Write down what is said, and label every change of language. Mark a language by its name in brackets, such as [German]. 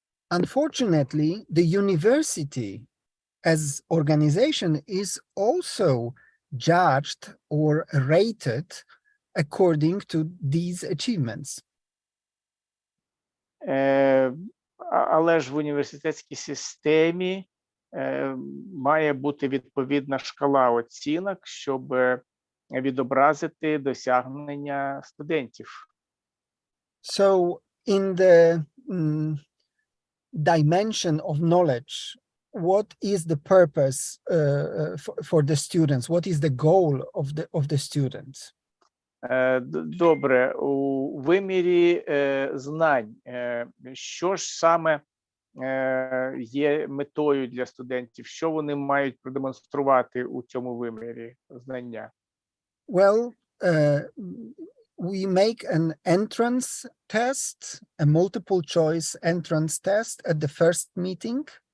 [English] Unfortunately, the university as organization is also judged or rated according to these achievements. [Ukrainian] Але ж в університетській системі має бути відповідна шкала оцінок, щоб відобразити досягнення студентів. [English] So in the dimension of knowledge, what is the purpose for the students? What is the goal of the students? [Ukrainian] Добре, у вимірі знань, що ж саме є метою для студентів, що вони мають продемонструвати у цьому вимірі знання? [English] Well, we make an entrance test, a multiple choice entrance test at the first meeting.